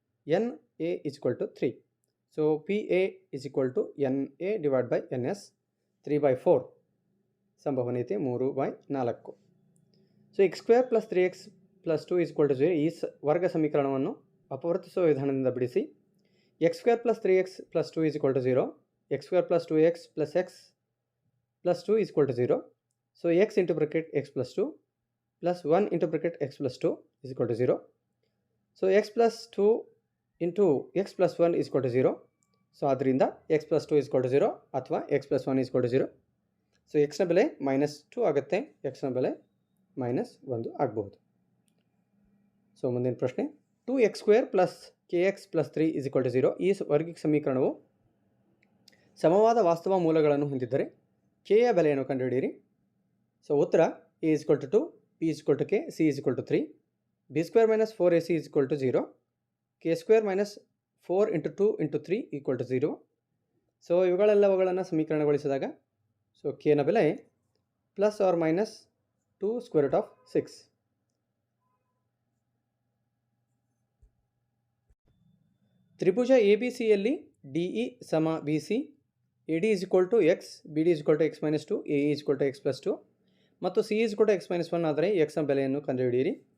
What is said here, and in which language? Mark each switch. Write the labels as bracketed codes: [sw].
[en] N A is equal to 3. So P A is equal to N A divide by N S 3/4. [kn] ಸಂಭವನೀಯತೆ 3/4. [en] so X square plus 3x plus 2 is equal to 0 [kn] ಈ ವರ್ಗ ಸಮೀಕರಣವನ್ನು ಅಪವರ್ತಿಸುವ ವಿಧಾನದಿಂದ ಬಿಡಿಸಿ. [en] X square plus 3x plus 2 is equal to 0, x square plus 2x plus x plus 2 is equal to 0. So x into bracket x plus 2 plus 1 into bracket x plus 2 is equal to 0. So x plus 2 into x plus 1 is equal to 0. [kn] So ಆದ್ದರಿಂದ [en] x plus 2 is equal to 0 [kn] ಅಥವಾ [en] x plus 1 is equal to 0. [kn] So ಎಕ್ಸ್ನ ಬೆಲೆ -2 ಆಗುತ್ತೆ, ಎಕ್ಸ್ನ ಬೆಲೆ -1 ಆಗಬಹುದು. So ಮುಂದಿನ ಪ್ರಶ್ನೆ [en] 2x² plus kx plus 3 is equal to 0. [kn] ಈ ವರ್ಗಿಕ ಸಮೀಕರಣವು ಸಮವಾದ ವಾಸ್ತವ ಮೂಲಗಳನ್ನು ಹೊಂದಿದ್ದರೆ k ಯ ಬೆಲೆಯನ್ನು ಕಂಡುಹಿಡಿಯಿರಿ. ಸೊ ಉತ್ತರ [en] a is equal to 2, b is equal to k, c is equal to 3, b square minus 4ac is equal to 0, k square minus 4 into 2 into 3 equal to 0. [kn] So ಇವುಗಳೆಲ್ಲವುಗಳನ್ನು ಸಮೀಕರಣಗೊಳಿಸಿದಾಗ so k ನ ಬೆಲೆ [en] Plus or minus 2 square root of 6. [kn] Tribhuja A B ಸಿಯಲ್ಲಿ D E ಸಮ B C, [en] A D is equal to x, B D is equal to x minus 2, A is equal to x plus 2 ಮತ್ತು C is equal to x minus 1 [kn] ಆದರೆ ಎಕ್ಸ್ನ ಬೆಲೆಯನ್ನು ಕಂಡುಹಿಡಿಯಿರಿ.